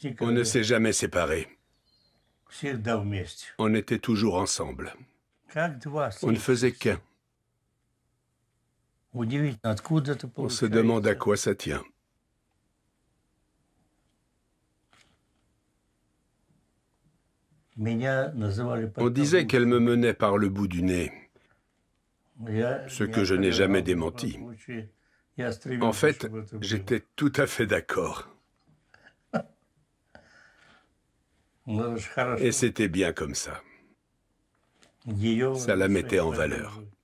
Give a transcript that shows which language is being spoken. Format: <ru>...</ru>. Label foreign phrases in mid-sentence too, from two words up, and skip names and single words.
<fr>On</fr> <ru>никогда.</ru> <fr>ne s'est jamais séparés.</fr> <ru>Всегда вместе.</ru> <fr>On était toujours ensemble.</fr> <ru>Как два</ru> <fr>On ne</fr> <ru>сына.</ru> <fr>faisait qu'un.</fr> <ru>Удивительно, откуда это</ru> <fr>On se demande à</fr> <ru>получается.</ru> <fr>quoi ça tient.</fr> <ru>Меня называли</ru> <fr>On disait qu'elle me</fr> <ru>подковой.</ru> <fr>menait par le bout du nez, ce que je n'ai jamais démenti. En fait, j'étais tout à fait d'accord. Et c'était bien comme ça. Ça la mettait en valeur.</fr>